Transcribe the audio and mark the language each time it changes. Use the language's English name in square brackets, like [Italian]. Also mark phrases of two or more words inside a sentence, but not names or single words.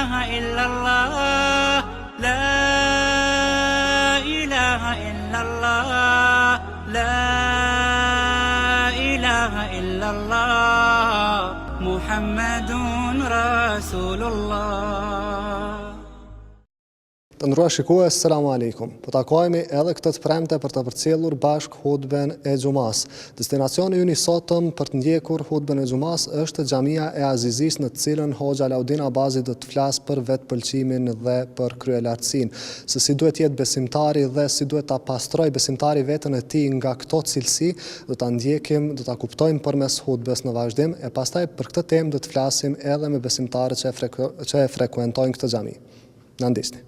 [Arabic] إلا الله لا إله إلا الله لا إله إلا الله محمد رسول الله. [Albanian] Të nderuar shikues, [Arabic] السلام عليكم. [Albanian] Po takohemi edhe këtë të premte për të përcjellur bashk hutben e xumas. Destinacioni ynë i sotëm për të ndjekur hutben e xumas është xhamia e Azizis, në të cilën Hoxha Laudin Abazi do të flasë për vetpëlqimin dhe për kryelartësinë, se si duhet jetë besimtari dhe si duhet ta pastroj besimtari veten e tij nga këto cilësi, do ta ndjekim, do ta kuptojmë përmes hutbes në vazhdim, e pastaj për këtë temë do të flasim edhe me besimtarët që e frekuentojnë këtë xhami. Na ndisni.